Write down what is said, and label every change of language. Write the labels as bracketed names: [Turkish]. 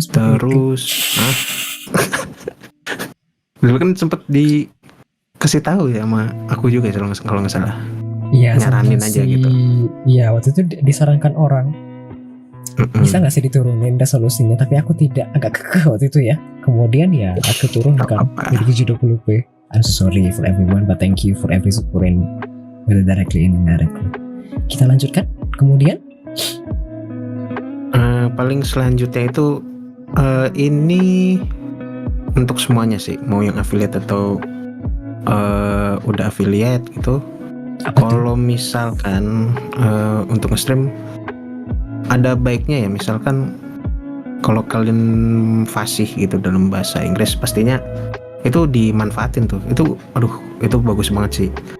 [Indonesian] terus dulu kan sempet dikasih tahu ya sama aku juga kalau nggak salah. Iya, nyaranin aja gitu. Iya, waktu itu disarankan orang bisa nggak sih diturunin resolusinya, tapi aku tidak, agak kekeh waktu itu ya. Kemudian ya aku turunkan jadi 720p. [English] I'm sorry for everyone, but thank you for every supporting, whether directly and indirectly. [Indonesian] Kita lanjutkan. Kemudian paling selanjutnya itu ini untuk semuanya sih, mau yang affiliate atau udah affiliate gitu. Kalau misalkan untuk nge-stream ada baiknya ya, misalkan kalau kalian fasih gitu dalam bahasa Inggris, pastinya itu dimanfaatin tuh. Itu bagus banget sih.